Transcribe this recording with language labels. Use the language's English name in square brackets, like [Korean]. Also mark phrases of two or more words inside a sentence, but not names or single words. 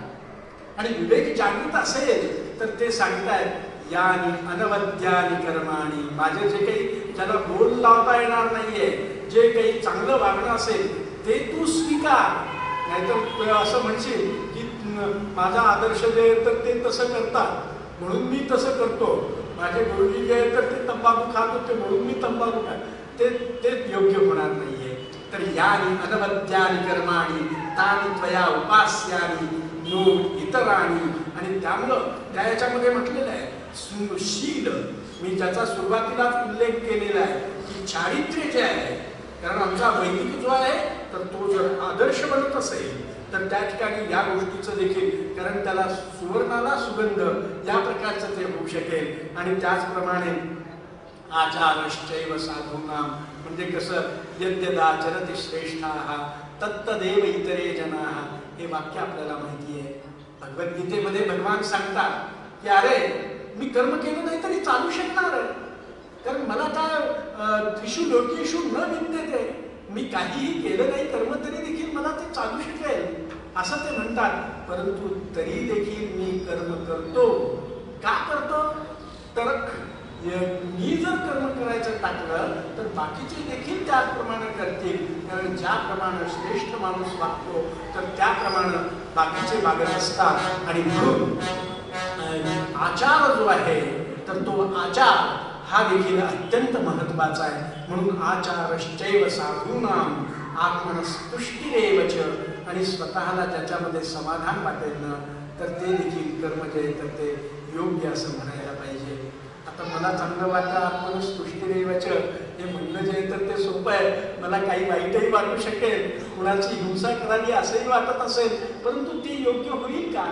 [Marathi] आणि विवेक जागृत असेल तर ते सांगतायत [Sanskrit] यानी अनवद्यानी कर्माणी [Marathi] माझे जे काही ज्याला बोल लावता येणार नाहीये जे काही चांगलं वागणं असेल ते तू स्वीकार. नाहीतर असं म्हणशील की माझा आदर्श जे आहे तर ते तसं करतात म्हणून मी तसं करतो, माझे गुरुजी जे आहे तर ते तंबाखू खात होते म्हणून मी तंबाखू खात, ते योग्य होणार नाहीये. [Sanskrit] तर यानी अनवद्यानि कर्माणि तानि त्वया उपास्यानि नो इतराणि. [Marathi] आणि त्यामुळं त्या याच्यामध्ये म्हटलेलं आहे शील, मी ज्याचा सुरुवातीलाच उल्लेख केलेला आहे की चारित्र्य जे आहे, कारण आमचा वैदिक जो आहे तर तो जर आदर्श बनत असेल तर त्या ठिकाणी या गोष्टीचं देखील, कारण त्याला सुवर्णाला सुगंध या प्रकारचं ते होऊ शकेल. आणि त्याचप्रमाणे [Sanskrit] आचारश्चैव साधूनाम, [Marathi] म्हणजे कसं [Sanskrit] यद्यदाचरति श्रेष्ठाः तत्तदेव इतरे जनाः, [Marathi] हे वाक्य आपल्याला माहिती आहे. भगवद्गीतेमध्ये भगवान सांगतात की अरे मी कर्म केलं नाही तरी चालू शकणार आहे, कारण मला काय [Sanskrit] त्रिषु लोकेषु न विद्यते, [Marathi] मी काहीही केलं नाही कर्म तरी देखील मला ते चालू शकेल असं ते म्हणतात. परंतु तरी देखील मी कर्म करतो. का करतो? तर मी जर कर्म करायचं टाकलं तर बाकीचे देखील त्याचप्रमाणे करतील, कारण ज्याप्रमाणे श्रेष्ठ माणूस वागतो तर त्याप्रमाणे बाकीचे वागत असतात. आणि म्हणून आचार जो आहे तर तो आचार हा देखील अत्यंत महत्त्वाचा आहे. [Sanskrit] म्हणून आचारश्चैव साधूनाम आत्मनस्तुष्टिरेव च, [Marathi] आणि स्वतःला ज्याच्यामध्ये समाधान वाटेल ना तर ते देखील कर्म जे तर ते योग्य असं म्हणायला पाहिजे. आता मला चांगलं वाटतं [Sanskrit] आत्मनस्तुष्टिरेव च [Marathi] हे म्हणणं जे तर ते सोपं आहे, मला काही वाईटही वाटू शकेल, कुणाची हिंसा करावी असंही वाटत असेल, परंतु ते योग्य होईल का?